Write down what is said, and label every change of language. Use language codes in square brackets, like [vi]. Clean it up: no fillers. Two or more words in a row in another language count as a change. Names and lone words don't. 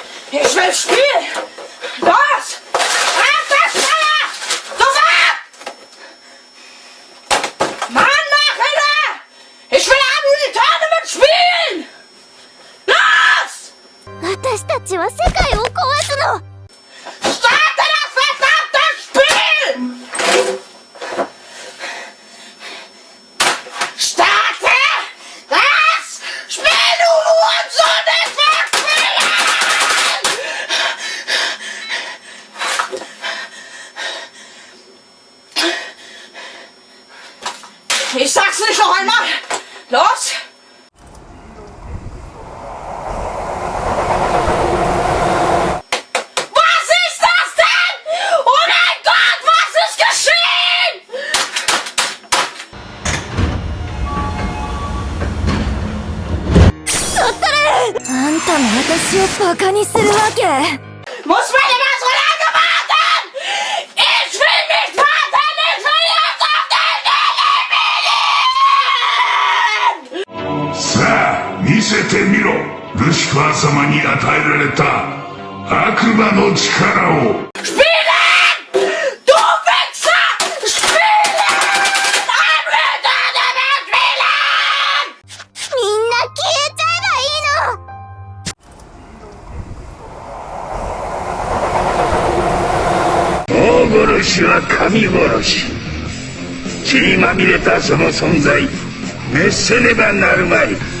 [de] Ich will spielen! Los! Einfach schneller! Sofort! Mann, mach wieder! Ich will am Tournament spielen! Los! [ja] 私たちは世界を壊すの。 [de] Starte das verdammte Spiel! Starte das Spiel, du Hurensohn! Ich will spielen! Ich sag's nicht noch einmal! Los! Was ist das denn? Oh mein Gott, was ist geschehen? [ja] あんたも私をバカにするわけ。 [de] Muss man immer so lange warten? Ich will nicht warten! Ich will jetzt auf den Termin! [ja] さあ見せてみろ、ルシファー様に与えられた悪魔の力を。 [de] Spielen! Du Wichser! Spielen! [en] I'm ready to [de] spielen! [ja] みんな消えちゃえばいいの。大殺しは神殺し。血にまみれたその存在滅せねばなるまい。